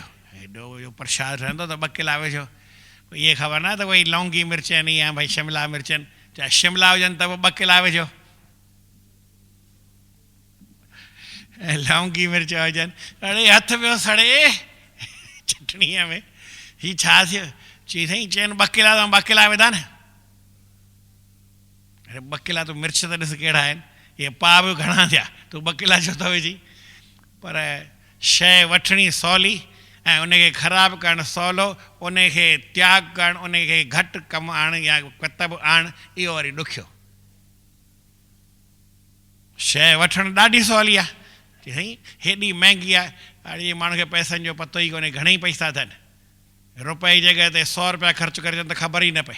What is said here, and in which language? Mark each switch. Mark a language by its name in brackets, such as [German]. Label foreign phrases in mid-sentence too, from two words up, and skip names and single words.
[Sindhi] हेॾो इहो प्रसाद रहंदो त 2 किला विझो, इहे ख़बर न त भई लौंगी मिर्च आहिनि या भई शिमला मिर्च आहिनि, चाहे शिमला हुजनि त पोइ 2 किला विझो, ऐं लौंगी मिर्च हुजनि। अड़े हथ पियो सड़े चटणीअ में, हीअ छा थियो? चई साईं चइनि 2 किला त 2 किला विधा न। अरे 2 किला तूं मिर्च त ॾिस कहिड़ा आहिनि, इहे पाव बि घणा थिया, तूं 2 किला छो थो विझी? पर शइ वठणी सवली ऐं उनखे ख़राबु करणु सवलो, उनखे त्याग करणु, उनखे घटि कमु आणणु या कतबु आणणु, इहो वरी ॾुखियो। शइ वठणु ॾाढी सवली आहे, चई साईं हेॾी महांगी आहे, अड़े माण्हू खे पैसनि जो पतो ई कोन्हे, घणेई पैसा अथनि, रुपए जी जॻह ते 100 रुपया ख़र्चु करे त ख़बर ई न पए।